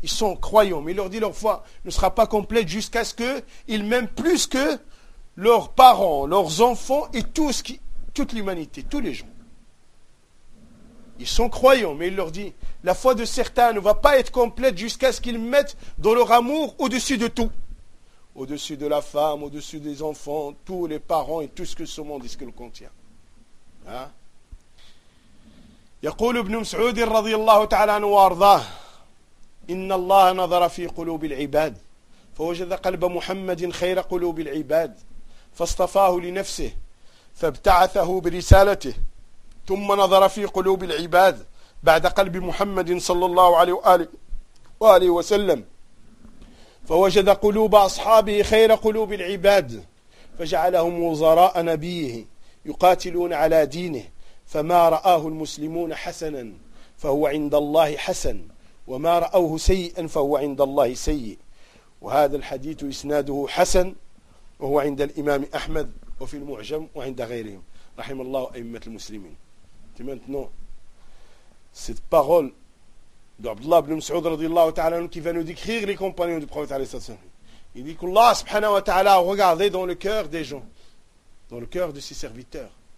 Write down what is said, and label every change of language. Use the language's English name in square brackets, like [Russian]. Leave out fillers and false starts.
[French] Ils sont croyants, mais il leur dit: leur foi ne sera pas complète jusqu'à ce qu'ils m'aiment plus que leurs parents, leurs enfants et toute l'humanité, tous les gens. Ils sont croyants, mais il leur dit: la foi de certains ne va pas être complète jusqu'à ce qu'ils mettent dans leur amour au-dessus de tout. Au-dessus de la femme, au-dessus des enfants, tous les parents et tout ce que ce monde est, ce que le contient. Hein? [Arabic] يقول ابن مسعود رضي الله تعالى عنه وارضاه: إن الله نظر في قلوب العباد فوجد قلب محمد خير قلوب العباد فاصطفاه لنفسه فابتعثه برسالته ثم نظر في قلوب العباد بعد قلب محمد صلى الله عليه وآله وسلم فوجد قلوب أصحابه خير قلوب العباد فجعلهم وزراء نبيه يقاتلون على دينه فما رآه المسلمون حسنا فهو عند الله حسن وما رأوه سيئا فهو عند الله سيء. وهذا الحديث إسناده حسن وهو عند الإمام أحمد وفي المعجم وعند غيرهم رحم الله أئمة المسلمين. [French] Et maintenant, cette parole d'Abdullah ibn Mas'ud radiallahu ta'ala qui va nous décrire les compagnons du prophète alayhi salatu wasallam. Il dit qu'Allah subhanahu wa ta'ala a regardé dans le cœur des gens, dans le cœur de ses serviteurs.